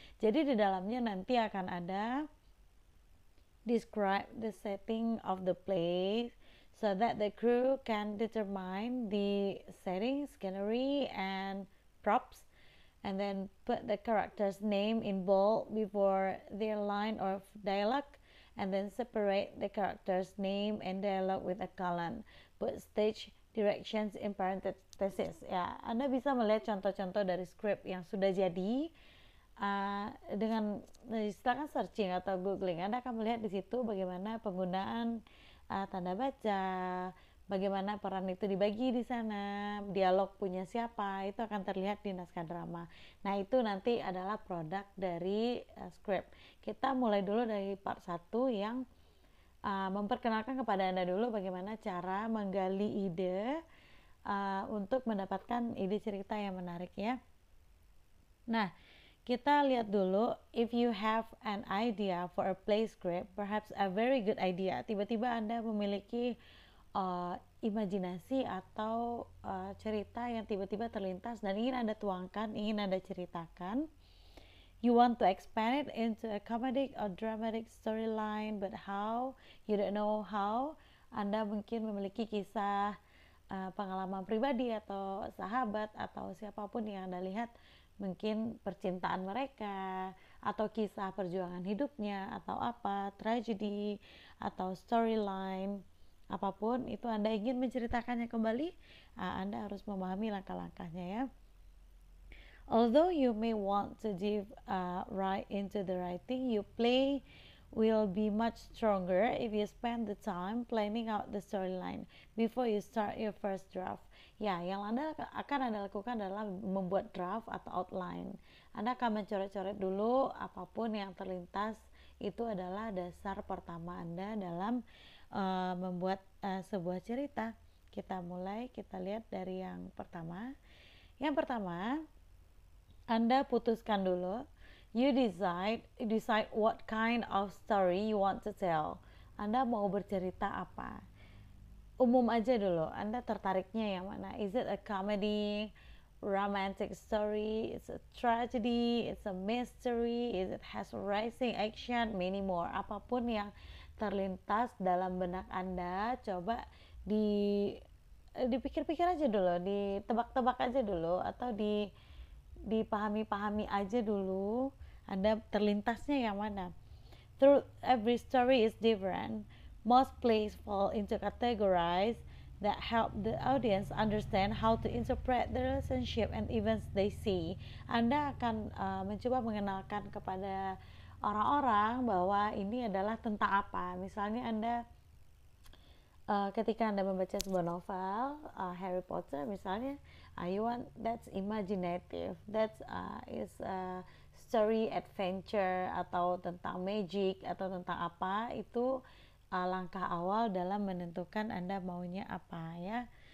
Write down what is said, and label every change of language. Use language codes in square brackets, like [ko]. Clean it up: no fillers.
[id] Jadi di dalamnya nanti akan ada [en] describe the setting of the play so that the crew can determine the setting, scenery, and props, and then put the character's name in bold before their line of dialogue, and then separate the character's name and dialogue with a colon. Put stage directions in parentheses. [id] Ya, Anda bisa melihat contoh-contoh dari skrip yang sudah jadi dengan silakan searching atau googling. Anda akan melihat di situ bagaimana penggunaan tanda baca, bagaimana peran itu dibagi di sana, dialog punya siapa, itu akan terlihat di naskah drama. Nah, itu nanti adalah produk dari script. Kita mulai dulu dari part 1 yang memperkenalkan kepada Anda dulu bagaimana cara menggali ide untuk mendapatkan ide cerita yang menarik ya. Nah, kita lihat dulu, [en] if you have an idea for a play script, perhaps a very good idea, [id] tiba-tiba Anda memiliki imajinasi atau cerita yang tiba-tiba terlintas dan ingin Anda tuangkan, ingin Anda ceritakan. [en] You want to expand it into a comedic or dramatic storyline, but how? You don't know how. [id] Anda mungkin memiliki kisah pengalaman pribadi atau sahabat atau siapapun yang Anda lihat, mungkin percintaan mereka atau kisah perjuangan hidupnya atau apa, tragedi atau storyline, apapun itu Anda ingin menceritakannya kembali, Anda harus memahami langkah-langkahnya ya. [en] Although you may want to dive right into the writing, your play will be much stronger if you spend the time planning out the storyline before you start your first draft. [id] Ya, yang Anda lakukan adalah membuat draft atau outline. Anda akan mencoret-coret dulu apapun yang terlintas, itu adalah dasar pertama Anda dalam membuat sebuah cerita. Kita mulai, kita lihat dari yang pertama. Yang pertama, Anda putuskan dulu. [en] You decide what kind of story you want to tell. [id] Anda mau bercerita apa? Umum aja dulu. Anda tertariknya yang mana? [en] Is it a comedy, romantic story? It's a tragedy? It's a mystery? Is it has rising action? Many more. [id] Apapun yang terlintas dalam benak Anda, coba dipikir-pikir aja dulu, ditebak-tebak aja dulu, atau dipahami-pahami aja dulu Anda terlintasnya yang mana. [en] Through every story is different. Most plays fall into categories that help the audience understand how to interpret the relationship and events they see. [id] Anda akan mencoba mengenalkan kepada orang-orang bahwa ini adalah tentang apa. Misalnya Anda ketika Anda membaca sebuah novel Harry Potter misalnya, [en] you want that's imaginative, that's is a story adventure [id] atau tentang magic atau tentang apa, itu langkah awal dalam menentukan Anda maunya apa ya.